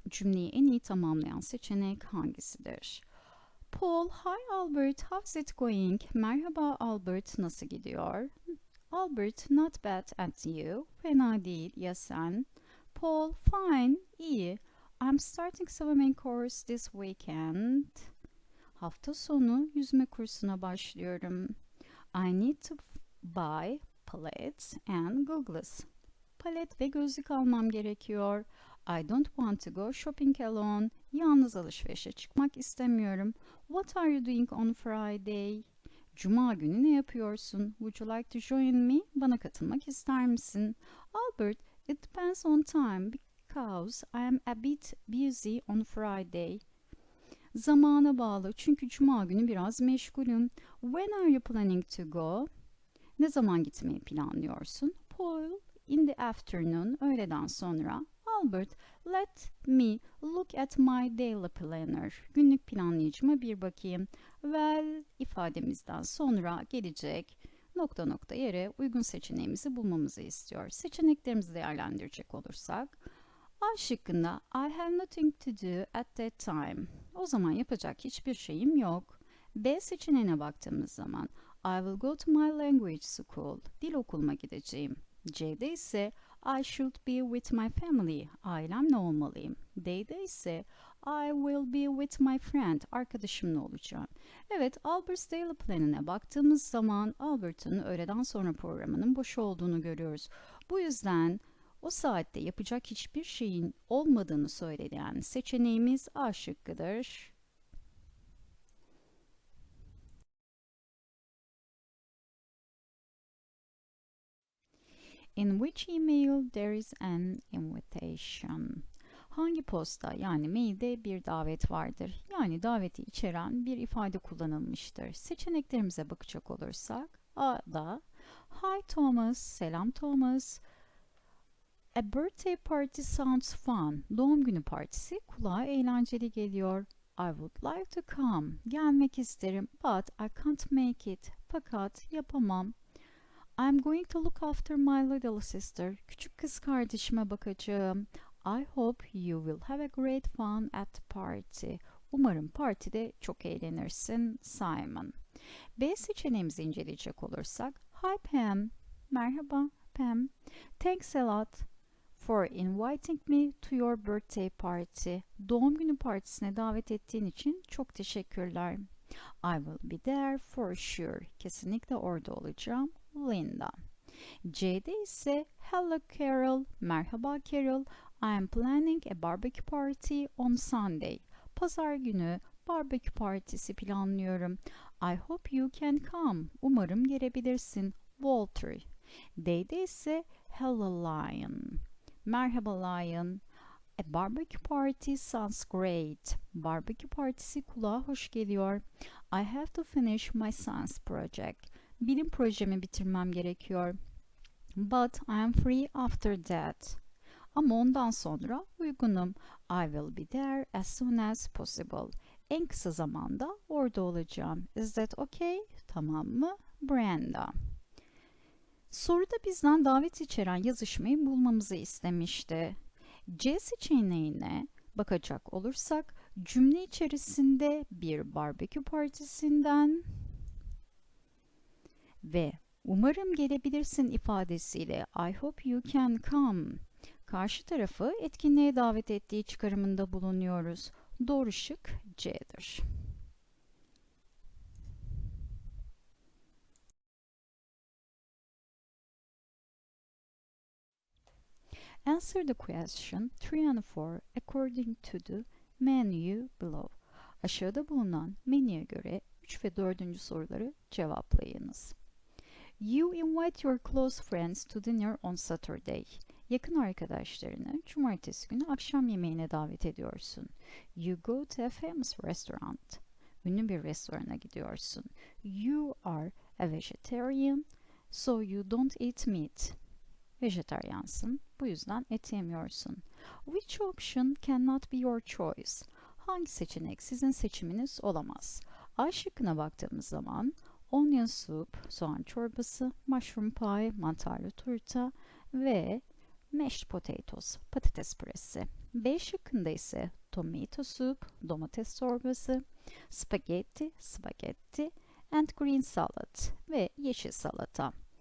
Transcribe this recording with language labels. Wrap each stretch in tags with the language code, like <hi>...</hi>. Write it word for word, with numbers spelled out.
<tr>Cümleyi en iyi tamamlayan seçenek hangisidir?</tr> <en>Paul, hi Albert, how's it going?</en> <tr>Merhaba Albert, nasıl gidiyor?</tr> <en>Albert, not bad at you.</en> <tr>Fena değil, ya sen?</tr> <en>Paul, fine, iyi. I'm starting swimming course this weekend.</en> <tr>Hafta sonu yüzme kursuna başlıyorum.</tr> <en>I need to buy palettes and goggles.</en> <tr>Palet ve gözlük almam gerekiyor.</tr> <en>I don't want to go shopping alone.</en> <tr>Yalnız alışverişe çıkmak istemiyorum.</tr> <en>What are you doing on Friday?</en> <tr>Cuma günü ne yapıyorsun?</tr> <en>Would you like to join me?</en> <tr>Bana katılmak ister misin?</tr> <en>Albert, it depends on time because I am a bit busy on Friday.</en> <tr>Zamana bağlı çünkü cuma günü biraz meşgulüm.</tr> <en>When are you planning to go?</en> <tr>Ne zaman gitmeyi planlıyorsun?</tr> <en>Paul, in the afternoon,</en> <tr>öğleden sonra.</tr> <en>Albert, let me look at my daily planner.</en> <tr>Günlük planlayıcıma bir bakayım. Well ifademizden sonra gelecek nokta nokta yere uygun seçeneğimizi bulmamızı istiyor. Seçeneklerimizi değerlendirecek olursak, A şıkkında</tr> <en>I have nothing to do at that time.</en> <tr>O zaman yapacak hiçbir şeyim yok. B seçeneğine baktığımız zaman</tr> <en>I will go to my language school.</en> <tr>Dil okuluma gideceğim. C'de ise</tr> <en>I should be with my family.</en> <tr>Ailemle olmalıyım. D'de ise</tr> <en>I will be with my friend.</en> <tr>Arkadaşımla olacağım. Evet, Albert's Daily Plan'ine baktığımız zaman Albert'ın öğleden sonra programının boş olduğunu görüyoruz. Bu yüzden o saatte yapacak hiçbir şeyin olmadığını söyleyen seçeneğimiz A şıkkıdır.</tr> <en>In which email there is an invitation?</en> <tr>Hangi posta yani mailde bir davet vardır? Yani daveti içeren bir ifade kullanılmıştır. Seçeneklerimize bakacak olursak A'da</tr> <en>Hi Thomas,</en> <tr>selam Thomas.</tr> <en>A birthday party sounds fun.</en> <tr>Doğum günü partisi kulağa eğlenceli geliyor.</tr> <en>I would like to come.</en> <tr>Gelmek isterim</tr> <en>but I can't make it.</en> <tr>Fakat yapamam.</tr> <en>I'm going to look after my little sister.</en> <tr>Küçük kız kardeşime bakacağım.</tr> <en>I hope you will have a great fun at the party.</en> <tr>Umarım partide çok eğlenirsin, Simon. B seçeneğimizi inceleyecek olursak,</tr> <en>Hi Pam.</en> <tr>Merhaba Pam.</tr> <en>Thanks a lot for inviting me to your birthday party.</en> <tr>Doğum günü partisine davet ettiğin için çok teşekkürler.</tr> <en>I will be there for sure.</en> <tr>Kesinlikle orada olacağım. Linda. C'de ise Hello Carol. Merhaba Carol.</tr> <en>I am planning a barbecue party on Sunday.</en> <tr>Pazar günü barbekü partisi planlıyorum.</tr> <en>I hope you can come.</en> <tr>Umarım gelebilirsin.</tr> <en>Walter.</en> <tr>D'de ise Hello Lion. Merhaba Lion.</tr> <en>A barbecue party sounds great.</en> <tr>Barbekü partisi kulağa hoş geliyor.</tr> <en>I have to finish my science project.</en> <tr>Bilim projemi bitirmem gerekiyor.</tr> <en>But I am free after that.</en> <tr>Ama ondan sonra uygunum.</tr> <en>I will be there as soon as possible.</en> <tr>En kısa zamanda orada olacağım.</tr> <en>Is that okay?</en> <tr>Tamam mı? Brenda. Soruda bizden davet içeren yazışmayı bulmamızı istemişti. C seçeneğine bakacak olursak cümle içerisinde bir barbekü partisinden ve umarım gelebilirsin ifadesiyle</tr> <en>I hope you can come</en> <tr>karşı tarafı etkinliğe davet ettiği çıkarımında bulunuyoruz. Doğru şık C'dir.</tr> <en>Answer the question three and four according to the menu below.</en> <tr>Aşağıda bulunan menüye göre üç ve dördüncü soruları cevaplayınız.</tr> <en>You invite your close friends to dinner on Saturday.</en> <tr>Yakın arkadaşlarını cumartesi günü akşam yemeğine davet ediyorsun.</tr> <en>You go to a famous restaurant.</en> <tr>Ünlü bir restorana gidiyorsun.</tr> <en>You are a vegetarian, so you don't eat meat.</en> <tr>Vejetaryansın, bu yüzden et yemiyorsun.</tr> <en>Which option cannot be your choice?</en> <tr>Hangi seçenek sizin seçiminiz olamaz? A şıkkına baktığımız zaman</tr> <en>onion soup,</en> <tr>soğan çorbası,</tr> <en>mushroom pie,</en> <tr>mantarlı turta ve</tr> <en>mashed potatoes,</en> <tr>patates püresi. B şıkkında ise</tr> <en>tomato soup,</en> <tr>domates çorbası, spaghetti, spagetti</tr> <en>and green salad</en> <tr>ve yeşil salata.</tr>